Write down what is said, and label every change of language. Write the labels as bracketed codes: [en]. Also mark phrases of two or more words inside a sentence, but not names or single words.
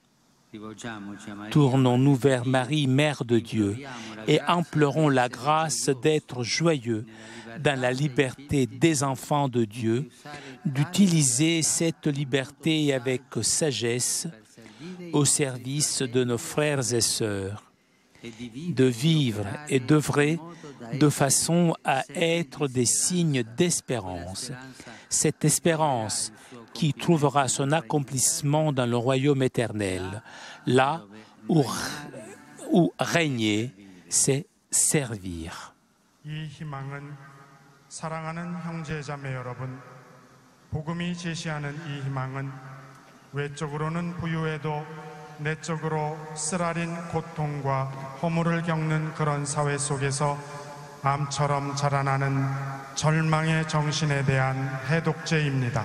[fr] Tournons-nous vers Marie, Mère de Dieu, et implorons la grâce d'être joyeux dans la liberté des enfants de Dieu, d'utiliser cette liberté avec sagesse au service de nos frères et sœurs, de vivre et d'œuvrer de façon à être des signes d'espérance. Cette espérance qui trouvera son accomplissement dans le royaume éternel, là où régner, c'est servir. [ko] 이 희망은 사랑하는 형제자매 여러분, 복음이 제시하는 이 희망은 외적으로는 부유해도 내적으로 쓰라린 고통과 허물을 겪는 그런 사회 속에서 암처럼 자라나는 절망의 정신에 대한 해독제입니다.